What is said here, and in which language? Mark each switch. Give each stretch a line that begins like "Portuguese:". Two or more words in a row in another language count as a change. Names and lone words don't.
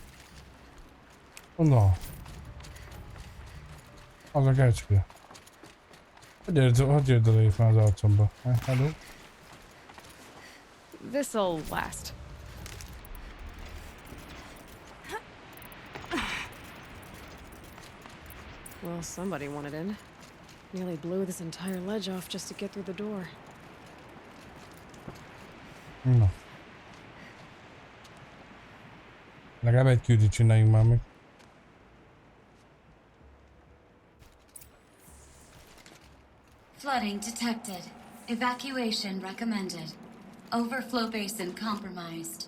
Hungarian: Na. Az a kecske. Hogy jöjjön oda itt már az arcomba?
English: Hello? This'll last. Well, somebody wanted in. Nearly blew this entire ledge off just to get through the door.
Hungarian: Na. Legalább egy küldit csináljunk már meg.
English: Flooding detected. Evacuation recommended. Overflow basin compromised.